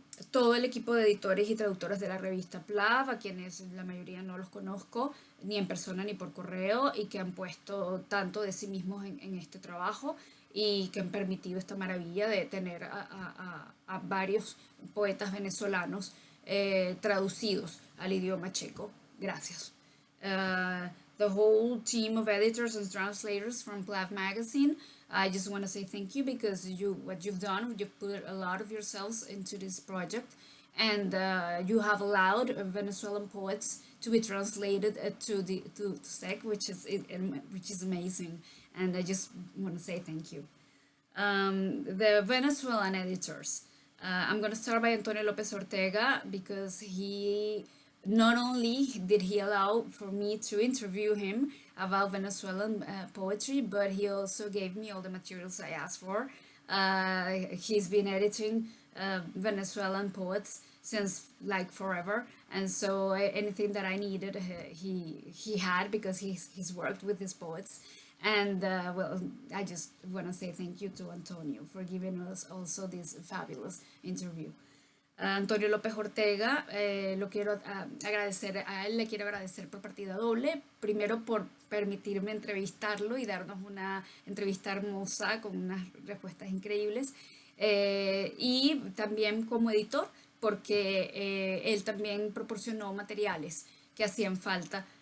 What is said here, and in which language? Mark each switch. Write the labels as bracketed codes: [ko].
[es] Todo el equipo de editores y traductores de la revista Plav, a quienes la mayoría no los conozco, ni en persona ni por correo, y que han puesto tanto de sí mismos en este trabajo, y que han permitido esta maravilla de tener a varios poetas venezolanos traducidos al idioma checo. Gracias. [en] The whole team of editors and translators from Plav magazine, I just want to say thank you, because what you've done, you've put a lot of yourselves into this project, and you have allowed Venezuelan poets to be translated to Czech, which is amazing, and I just want to say thank you. The Venezuelan editors. I'm going to start by Antonio López Ortega, because he not only did he allow for me to interview him about Venezuelan poetry, but he also gave me all the materials I asked for. He's been editing Venezuelan poets since like forever, and so anything that I needed, he had, because he's worked with his poets. And I just want to say thank you to Antonio for giving us also this fabulous interview. [es] Antonio López Ortega, lo quiero agradecer a él, le quiero agradecer por partida doble. Primero, por permitirme entrevistarlo y darnos una entrevista hermosa con unas respuestas increíbles, y también como editor, porque él también proporcionó materiales que hacían falta